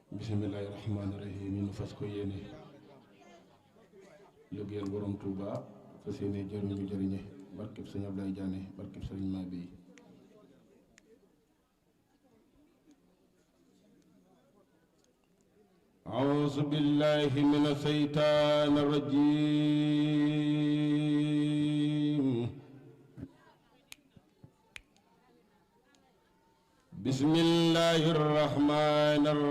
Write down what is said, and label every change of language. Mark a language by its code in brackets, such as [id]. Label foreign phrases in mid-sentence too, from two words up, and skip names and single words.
[ar] بسم الله الرحمن الرحيم [wo] ñu fas ko yéene liggéeyal borom Touba fas yéene jëriñu jëriñe barkeb sëñ Ablaye Diané barkeb sëriñ Mabéye [ar] أعوذ بالله من الشيطان الرجيم بسم الله الرحمن